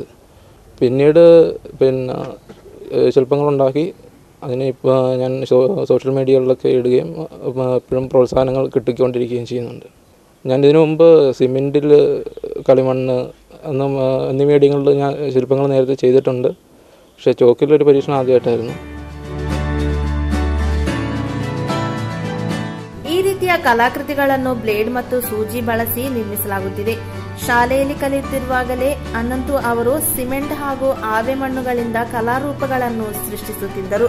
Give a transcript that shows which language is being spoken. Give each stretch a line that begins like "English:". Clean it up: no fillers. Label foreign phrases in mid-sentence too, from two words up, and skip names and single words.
Malayalam: പിന്നീട് ശില്പങ്ങളുണ്ടാക്കി അതിന് ഇപ്പോൾ ഞാൻ സോഷ്യൽ മീഡിയകളിലൊക്കെ ഇടുകയും എപ്പോഴും പ്രോത്സാഹനങ്ങൾ കിട്ടിക്കൊണ്ടിരിക്കുകയും ചെയ്യുന്നുണ്ട്. ഞാൻ ഇതിനു മുമ്പ് സിമെൻറ്റിൽ കളിമണ്ണ് എന്നീ മീഡിയങ്ങളിൽ ഞാൻ ശില്പങ്ങൾ നേരത്തെ ചെയ്തിട്ടുണ്ട്. പക്ഷേ ചോക്കിലൊരു പരീക്ഷണം ആദ്യമായിട്ടായിരുന്നു.
Kannada: ಈ ರೀತಿಯ ಕಲಾಕೃತಿಗಳನ್ನು ಬ್ಲೇಡ್ ಮತ್ತು ಸೂಜಿ ಬಳಸಿ ನಿರ್ಮಿಸಲಾಗುತ್ತಿದೆ. ಶಾಲೆಯಲ್ಲಿ ಕಲಿಯುತ್ತಿರುವಾಗಲೇ ಅನಂತು ಅವರು ಸಿಮೆಂಟ್ ಹಾಗೂ ಆವೆ ಮಣ್ಣುಗಳಿಂದ ಕಲಾರೂಪಗಳನ್ನು ಸೃಷ್ಟಿಸುತ್ತಿದ್ದರು.